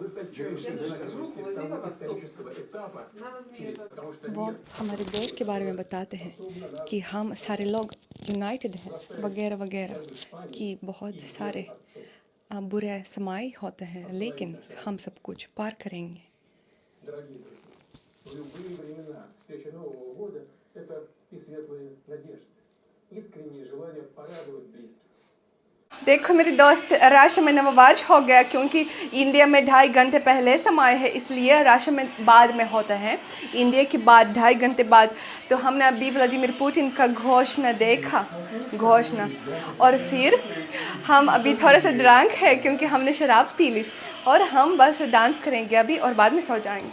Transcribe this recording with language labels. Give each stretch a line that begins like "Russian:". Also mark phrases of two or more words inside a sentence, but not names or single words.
Hindi: वो हमारे देश के बारे में बताते हैं कि हम सारे लोग यूनाइटेड हैं वगैरह वगैरह, कि बहुत सारे बुरे समय होते हैं लेकिन हम सब कुछ पार करेंगे।
Russian: Дорогие друзья, в любые времена встреча Нового года – это и светлые надежды, искреннее желание порадовать близких.
Hindi: देखो मेरी दोस्त, राशि में नववर्ष हो गया, क्योंकि इंडिया में 2.5 घंटे पहले समय है, इसलिए राशि में बाद में होता है, इंडिया के बाद 2.5 घंटे बाद। तो हमने अभी व्लादिमीर पुतिन का घोषणा देखा, और फिर हम अभी थोड़ा सा ड्रंक है क्योंकि हमने शराब पी ली, और हम बस डांस करेंगे अभी और बाद में सो जाएंगे।